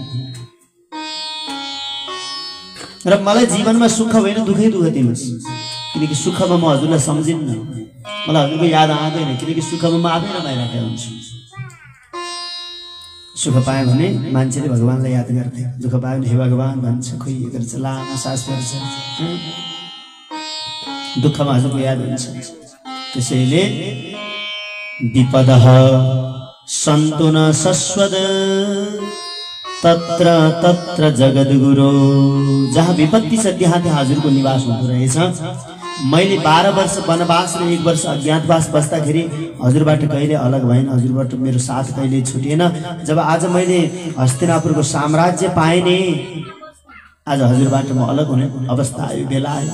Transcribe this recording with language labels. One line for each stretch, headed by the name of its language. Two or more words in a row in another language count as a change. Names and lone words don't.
Nepali: र मलाई जीवनमा सुख होइन दुखै दुख दिनुहोस्, किनकि सुखमा म हजुरलाई सम्झिन्न, मलाई हजुरको याद आउँदैन, किनकि सुखमा म आफै रमाइरहेको हुन्छु। सुख पायो भने मान्छेले भगवानलाई याद गर्थे, दुःख पायो भने हे भगवान भन्छ, खोइ गर्छ, लामो सास फेर्छ, दुःखमा हजुरको याद हुन्छ।
Sanskrit: त्यसैले विपदः सन्तु न शश्वत तत्र तत्र जगद्गुरो।
Nepali: जहाँ विपत्ति छ त्यहाँ त्यहाँ हजुरको निवास हुँदो रहेछ। मैले 12 वर्ष वनवास र 1 वर्ष अज्ञातवास बस्दाखेरि हजुरबाट कहिले अलग भएन, हजुरबाट मेरो साथ कहिले छुटेन। जब आज मैले हस्तिनापुरको साम्राज्य पाएँ नि, आज हजुरबाट म अलग हुने अवस्था आयो, बेला आयो।